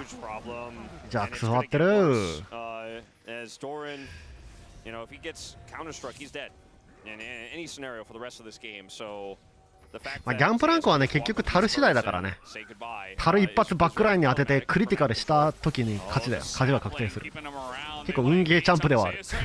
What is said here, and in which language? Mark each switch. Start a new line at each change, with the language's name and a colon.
Japanese: ジャックス終わってる。
English: As Doran, you know, if he gets counterstruck, he's dead in any scenario for the rest of this game. So the fact that
Japanese: ギャンプランクはね結局タル次第だからね。タル一発バックラインに当ててクリティカルした時に勝ちだよ。勝ちは確定する。結構運ゲーチャンプではある。